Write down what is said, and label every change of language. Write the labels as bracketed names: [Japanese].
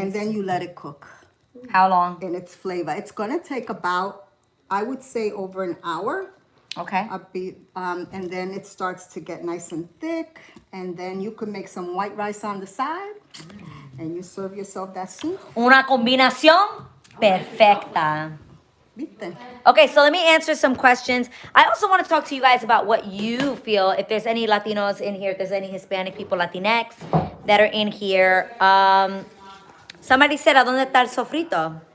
[English] And then you let it cook How long? in its flavor. It's gonna take about, I would say, over an hour. Okay. And then it starts to get nice and thick. And then you can make some white rice on the side. And you serve yourself that soup. [Spanish] Una combinación perfecta. ¿Viste? [English] Okay, so let me answer some questions. I also want to talk to you guys about what you feel. If there's any Latinos in here, if there's any Hispanic people, Latinx that are in here. Somebody said, [Spanish] ¿a dónde está el sofrito?